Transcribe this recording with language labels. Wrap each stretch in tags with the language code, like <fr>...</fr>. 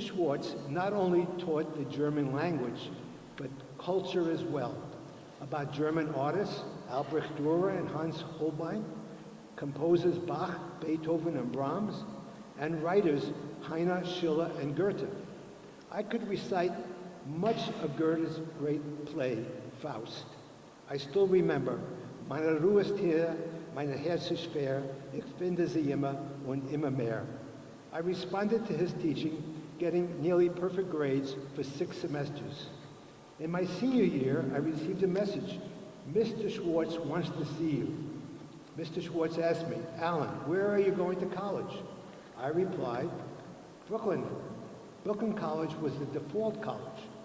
<en>Schwartz not only taught the German language, but culture as well, about German artists, Albrecht Dürer and Hans Holbein, composers Bach, Beethoven, and Brahms, and writers Hiner, Schiller, and Goethe. I could recite much of Goethe's great play, Faust. I still remember,</en> <de>meine Ruhe ist hier, mein Herz ist schwer, ich finde sie immer und immer mehr.</de> <en>I responded to his teaching, getting nearly perfect grades for 6 semesters. In my senior year, I received a message. Mr. Schwartz wants to see you. Mr. Schwartz asked me, Alan, where are you going to college? I replied, Brooklyn. Brooklyn College was the default college.</en>